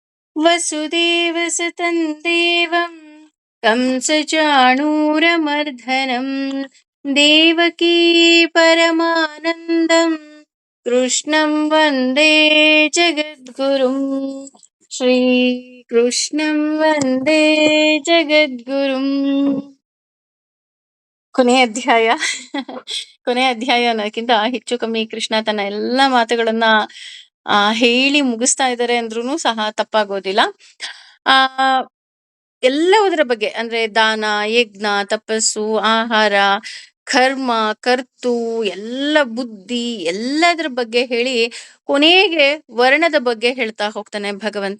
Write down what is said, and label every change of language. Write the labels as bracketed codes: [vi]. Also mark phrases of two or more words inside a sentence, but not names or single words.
[sa] वसुदेवसुतं देवं कंसचाणूरमर्दनं देवकी परमानन्दं कृष्णं वन्दे जगद्गुरुं श्रीकृष्णं वन्दे जगद्गुरुम्. [kn] ಕೊನೆಯ ಅಧ್ಯಾಯ ಕೊನೆಯ ಅಧ್ಯಾಯ ಅನ್ನೋದಕ್ಕಿಂತ ಹೆಚ್ಚು ಕಮ್ಮಿ ಕೃಷ್ಣ ತನ್ನ ಎಲ್ಲ ಮಾತುಗಳನ್ನ ಹೇಳಿ ಮುಗಿಸ್ತಾ ಇದ್ದಾರೆ ಅಂದ್ರೂ ಸಹ ತಪ್ಪಾಗೋದಿಲ್ಲ. ಆ ಎಲ್ಲವುದರ ಬಗ್ಗೆ ಅಂದ್ರೆ ದಾನ, ಯಜ್ಞ, ತಪಸ್ಸು, ಆಹಾರ, ಕರ್ಮ, ಕರ್ತು, ಎಲ್ಲ ಬುದ್ಧಿ ಎಲ್ಲದರ ಬಗ್ಗೆ ಹೇಳಿ ಕೊನೆಗೆ ವರ್ಣದ ಬಗ್ಗೆ ಹೇಳ್ತಾ ಹೋಗ್ತಾನೆ ಭಗವಂತ.